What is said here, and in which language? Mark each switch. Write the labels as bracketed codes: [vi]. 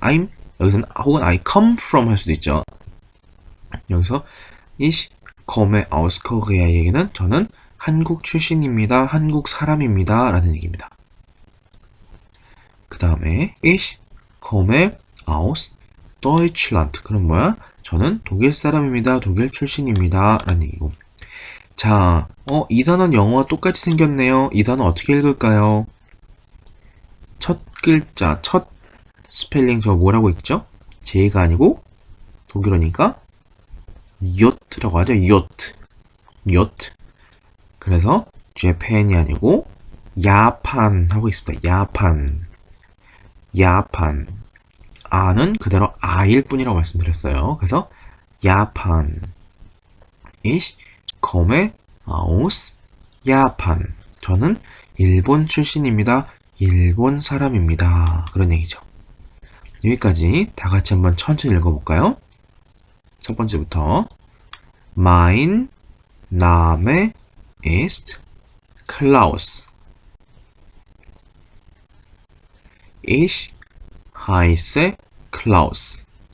[ko] I'm 여기서는 혹은 [en] I come from [ko] 할 수도 있죠. 여기서 [de] Ich komme aus Korea [ko] 얘기는 저는 한국 출신입니다. 한국 사람입니다. 라는 얘기입니다. 그 다음에 [de] Ich komme aus Deutschland. [ko] 그럼 뭐야? 저는 독일 사람입니다. 독일 출신입니다. 라는 얘기고. 자, 이 단어는 영어와 똑같이 생겼네요. 이 단어 어떻게 읽을까요? 첫 글자, 첫 스펠링 저 뭐라고 읽죠? J가 아니고 독일어니까 요트라고 하죠. 요트. 그래서 Japan이 아니고 야판 하고 있습니다. 야판. 아는 그대로 아일 뿐이라고 말씀드렸어요. 그래서 야판. [de] Ich komme aus Japan. [ko] 저는 일본 출신입니다. 일본 사람입니다. 그런 얘기죠. 여기까지 다 같이 한번 천천히 읽어볼까요? 첫 번째부터 [de] Mein Name ist Klaus. Ich heiße Klaus.